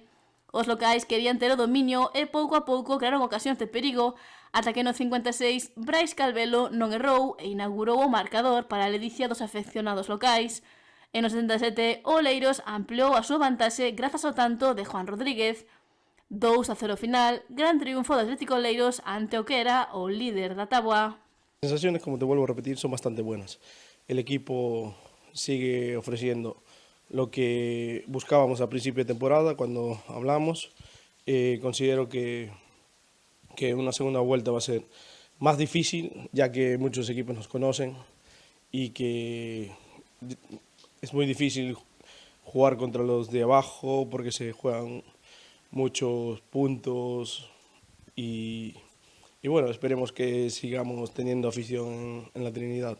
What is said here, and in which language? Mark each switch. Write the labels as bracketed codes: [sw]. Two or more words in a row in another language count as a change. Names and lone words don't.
[gl] Os locais querían ter o dominio e pouco a pouco crearon ocasións de perigo, ata que no 56 Brais Calvelo non errou e inaugurou o marcador para a ledicia dos afeccionados locais. En o 77, o Oleiros ampliou a súa vantaxe grazas ao tanto de Juan Rodríguez. 2-0 final, gran triunfo do Atlético Oleiros ante o que era o líder da táboa. [es] Las sensaciones, como te vuelvo a repetir, son bastante buenas. El equipo sigue ofreciendo lo que buscábamos a principio de temporada cuando hablamos. Considero que una segunda vuelta va a ser más difícil, ya que muchos equipos nos conocen y que es muy difícil jugar contra los de abajo porque se juegan muchos puntos y bueno, esperemos que sigamos teniendo afición en la Trinidad.